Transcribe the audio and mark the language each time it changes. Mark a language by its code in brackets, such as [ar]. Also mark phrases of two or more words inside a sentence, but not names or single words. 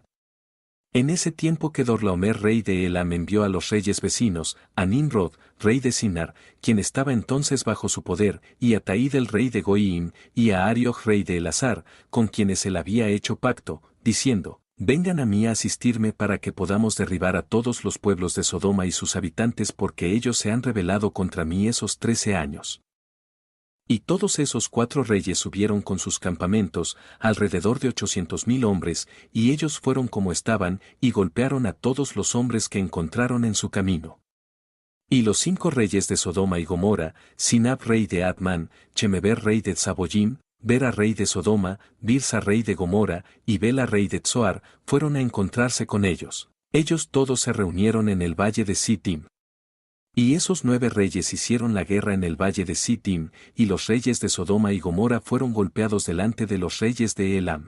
[es] En ese tiempo que Dorlaomer rey de Elam envió a los reyes vecinos, a Nimrod, rey de Sinar, quien estaba entonces bajo su poder, y a Taid el rey de Goim, y a Ariok rey de Elazar, con quienes él había hecho pacto, diciendo, vengan a mí a asistirme para que podamos derribar a todos los pueblos de Sodoma y sus habitantes porque ellos se han rebelado contra mí esos 13 años. Y todos esos 4 reyes subieron con sus campamentos, alrededor de 800,000 hombres, y ellos fueron como estaban, y golpearon a todos los hombres que encontraron en su camino. Y los 5 reyes de Sodoma y Gomorra, Sinab rey de Admán, Chemeber rey de Zaboyim, Bera rey de Sodoma, Birsa rey de Gomorra, y Bela rey de Tsoar, fueron a encontrarse con ellos. Ellos todos se reunieron en el valle de Sittim. Y esos 9 reyes hicieron la guerra en el valle de Sittim, y los reyes de Sodoma y Gomorra fueron golpeados delante de los reyes de Elam.